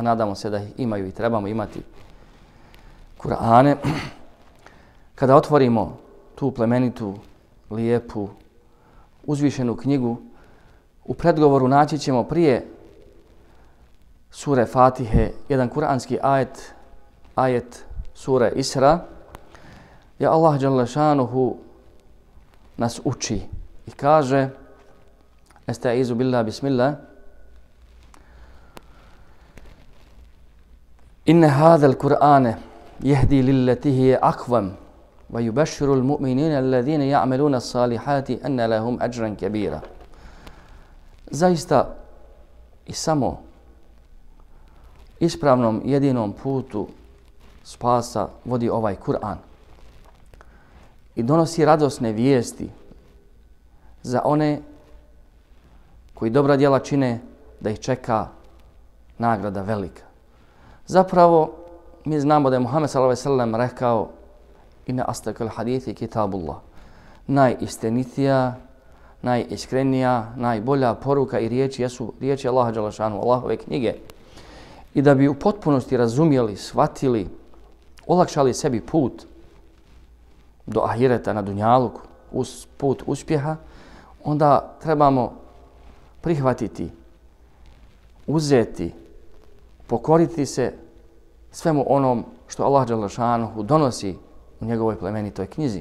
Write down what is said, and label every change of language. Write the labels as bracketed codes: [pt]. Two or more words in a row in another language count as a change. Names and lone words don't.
[bs] nadamo se da ih imaju i trebamo imati Kur'ane, kada otvorimo tu plemenitu, lijepu, uzvišenu knjigu, u predgovoru naći ćemo prije sure Fatihe jedan kuranski ajet sure Isra, gdje Allah dželešanuhu nas uči i kaže: [ar] أستعيذ بالله، بسم الله, إن هذا القرآن يهدي للتي هي أقوم ويبشر المؤمنين الذين يعملون الصالحات أن لهم أجرا كبيرا. [bs] Zaista i samo ispravnom jedinom putu spasa vodi ovaj Kur'an i donosi radosne vijesti za one koji dobra djela čine, da ih čeka nagrada velika. Zapravo, mi znamo da je Muhammed [ar] صلى الله عليه وسلم [bs] rekao: [ar] إن أصدق الحديث كتاب الله. [bs] Najistinitija, najiskrenija, najbolja poruka i riječi jesu riječi Allaha dželešanu, Allahove knjige. I da bi u potpunosti razumjeli, shvatili, olakšali sebi put do ahireta na dunjaluku, uz put uspjeha, onda trebamo prihvatiti, uzeti, pokoriti se svemu onom što Allah dželešanuhu donosi u njegovoj plemenitoj knjizi.